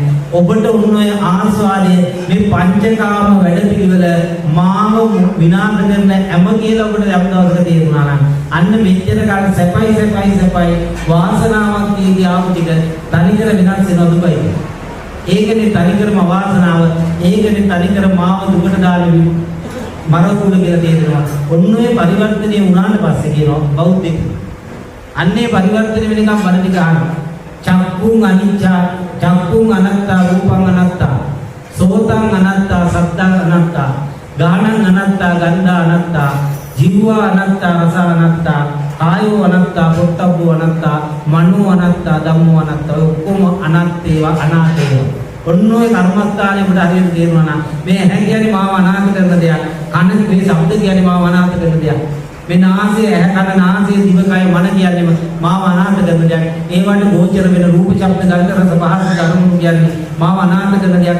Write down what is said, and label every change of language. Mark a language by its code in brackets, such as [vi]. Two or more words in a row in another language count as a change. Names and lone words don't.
[si] ඔබට උන්නෝය ආස්වාදය මේ පංචකාම වැඩපිළිවෙල මාව විනාශ කරන හැම කියලා ඔබට යම් දවසක තේරුණා නම් අන්න මෙච්චර කාල සැපයි වාසනාවක් කීදී ආපු ටික තනිකර වෙනස් වෙනවා දුකයි. ඒකනේ තනිකරම වාසනාව. ඒකනේ තනිකර මාව දුකට දාන්නේ මරකුල කියලා තේරෙනවා. ඔන්නෝය පරිවර්තනය වුණාට පස්සේ කියනවා බෞද්ධෙක්. අන්නේ පරිවර්තන වෙනකම් බණ ටික අහනවා. [pi] චක්කුං අනිච්චා, චක්කුං අනත්තා, රූපං අනත්තා, සෝතං අනත්තා, සද්දං අනත්තා, ගානං අනත්තා, ගන්ධා අනත්තා, ජීවා අනත්තා, රස අනත්තා, කායෝ අනත්තා, පොට්ටබ්බෝ අනත්තා, මනෝ අනත්තා, ධම්මෝ අනත්තා. [si] ඔක්කොම අනත්තේවා අනාතේවා. ඔන්නෝයි කර්මස්ථානේ උඩ හරියට තේරුණා නම් මේ ඇහැ කියන්නේ මාව අනාථ කරන දෙයක්. කන මේ ශබ්ද කියන්නේ මාව අනාථ කරන දෙයක්. මේ නාසය, ඇහැ, කන, නාසය, දිව, කය, මන කියන්නේම මාව අනාථ කරන දෙයක්. ඒවට ගෝචර වෙන රූප, ශබ්ද, ගන්ධ, රස, පහස, ධර්ම කියන්නේ මාව අනාථ කරන දෙයක්.